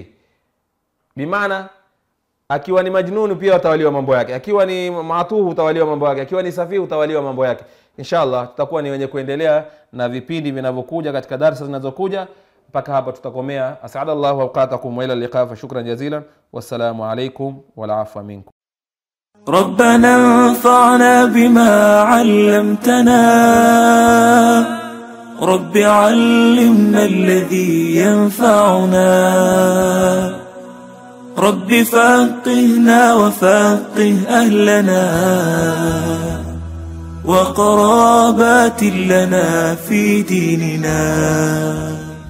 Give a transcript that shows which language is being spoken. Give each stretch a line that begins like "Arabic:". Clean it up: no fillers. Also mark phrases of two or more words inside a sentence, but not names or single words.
Swahili: Bimaana akiwa ni majnun pia utawaliwa mambo yake, akiwa ni ma'tuh utawaliwa mambo yake, akiwa ni safi utawaliwa mambo yake. Inshallah tutakuwa ni wenye kuendelea na vipindi vinavyokuja katika darasa zinazokuja.
Arabic: Mpaka hapa tutakomea. أسعد الله أوقاتكم وإلى اللقاء، فشكرا جزيلا، والسلام عليكم والعفو منكم. ربنا انفعنا بما علمتنا، رب علمنا الذي ينفعنا، رب فقهنا وفقه أهلنا وقرابات لنا في ديننا.